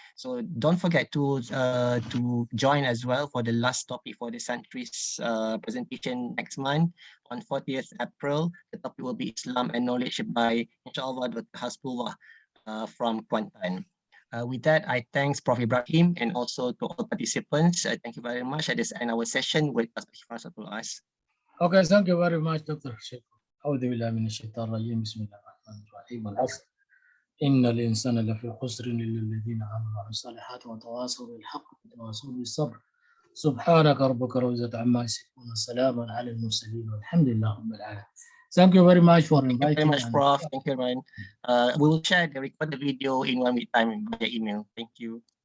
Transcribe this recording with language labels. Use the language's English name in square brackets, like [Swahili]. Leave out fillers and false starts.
[English] So don't forget to join as well for the last topic for the Centuries presentation next month on 40th April. The topic will be Islam and Knowledge by, inshallah, Dr. Hasbullah from Kuantan. With that, I thanks Prof. Ibrahim and also to all participants. Thank you very much. At this end our session with us. Okay, thank you very much, Dr. Sheikh. [Arabic] أعوذ بالله من الشيطان الرجيم بسم الله الرحمن الرحيم والعصر إن الإنسان لفي خسر إلا الذين آمنوا وعملوا الصالحات وتواصوا بالحق وتواصوا بالصبر سبحانك ربك رب العزة عما يصفون وسلام على المرسلين والحمد لله رب العالمين. [English] Thank you very much for inviting. Thank you very much, Prof. Thank you, man. We will share the recorded video in 1 week time via email. Thank you.